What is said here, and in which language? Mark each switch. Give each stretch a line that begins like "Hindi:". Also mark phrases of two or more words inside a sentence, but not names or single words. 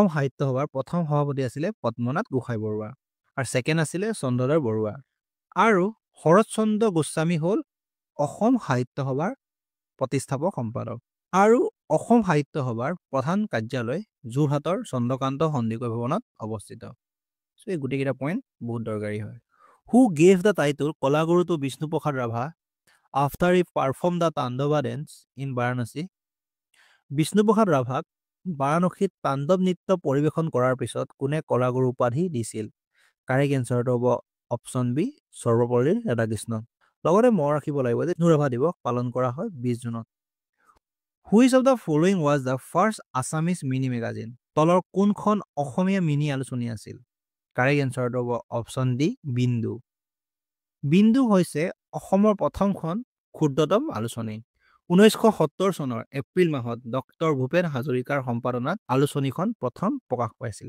Assamese: সাহিত্য সভাৰ প্ৰথম সভাপতি আছিলে পদ্মনাথ গোহাঁই বৰুৱা আৰু ছেকেণ্ড আছিলে চন্দ্ৰধৰ বৰুৱা আৰু শৰৎচন্দ্ৰ গোস্বামী হ'ল অসম সাহিত্য সভাৰ প্ৰতিষ্ঠাপক সম্পাদক আৰু অসম সাহিত্য সভাৰ প্ৰধান কাৰ্যালয় যোৰহাটৰ চন্দ্ৰকান্ত সন্দিকৈ ভৱনত অৱস্থিত চ' এই গোটেইকেইটা পইণ্ট বহুত দৰকাৰী হয়
English: Who gave the title Kolaguru to Vishnu Prasad Rabha after he performed the Tandava dance in Varanasi?
Assamese: বিষ্ণু প্ৰসাদ ৰাভাক বাৰাণসীত তাণ্ডৱ নৃত্য পৰিৱেশন কৰাৰ পিছত কোনে কলাগুৰু উপাধি দিছিল?
English: correct answerটো
Assamese: হ'ব
English: option B
Assamese: সৰ্বপল্লী ৰাধাকৃষ্ণন। লগতে মনত ৰাখিব লাগিব যে বিষ্ণু ৰাভা দিৱস পালন কৰা হয় 20 জুনত।
English: Which of the following was the first Assamese mini magazine?
Assamese: তলৰ কোনখন অসমীয়া মিনি আলোচনী আছিল?
English: correct answerটো
Assamese: হ'ব
English: option D
Assamese: বিন্দু। বিন্দু হৈছে অসমৰ প্ৰথমখন ক্ষুদ্ৰতম আলোচনী। 1970 চনৰ এপ্ৰিল মাহত ডক্টৰ ভূপেন হাজৰিকাৰ সম্পাদনাত আলোচনীখন প্ৰথম প্ৰকাশ পাইছিলে।